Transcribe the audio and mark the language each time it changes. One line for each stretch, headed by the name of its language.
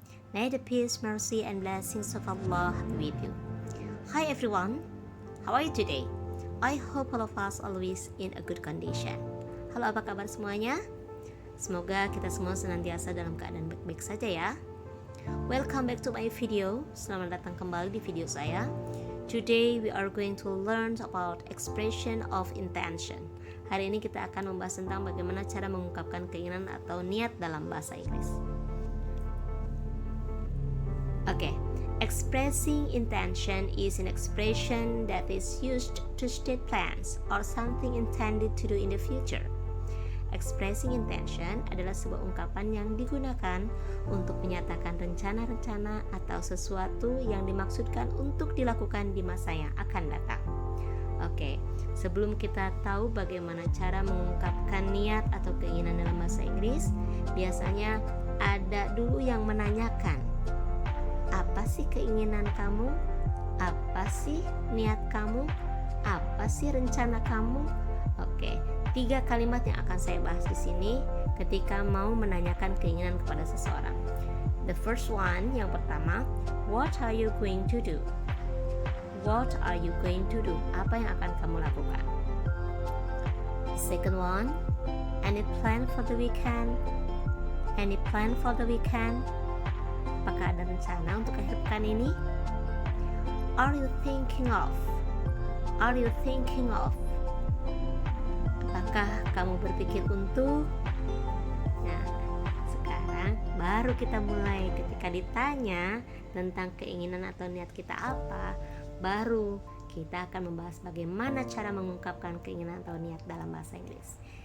English: May the peace, mercy, and blessings of Allah be with you. Hi everyone, how are you today? I hope all of us always in a good condition.
Indonesian: Halo, apa kabar semuanya? Semoga kita semua senantiasa dalam keadaan baik-baik saja ya.
English: Welcome back to my video.
Indonesian: Selamat datang kembali di video saya.
English: Today we are going to learn about expression of intention.
Indonesian: Hari ini kita akan membahas tentang bagaimana cara mengungkapkan keinginan atau niat dalam bahasa Inggris.
English: Okay, expressing intention is an expression that is used to state plans or something intended to do in the future.
Indonesian: Expressing intention adalah sebuah ungkapan yang digunakan untuk menyatakan rencana-rencana atau sesuatu yang dimaksudkan untuk dilakukan di masa yang akan datang. Oke, sebelum kita tahu bagaimana cara mengungkapkan niat atau keinginan dalam bahasa Inggris, biasanya ada dulu yang menanyakan, apa sih keinginan kamu? Apa sih niat kamu? Apa sih rencana kamu? Oke, 3 kalimat yang akan saya bahas di sini ketika mau menanyakan keinginan kepada seseorang.
English: The first one,
Indonesian: yang pertama,
English: what are you going to do? What are you going to do?
Indonesian: Apa yang akan kamu lakukan?
English: Second one, any plan for the weekend? Any plan for the weekend?
Indonesian: Apakah ada rencana untuk akhir pekan ini?
English: Are you thinking of? Are you thinking of?
Indonesian: Apakah kamu berpikir untuk? Nah, sekarang baru kita mulai. Ketika ditanya tentang keinginan atau niat kita apa, baru kita akan membahas bagaimana cara mengungkapkan keinginan atau niat dalam bahasa Inggris.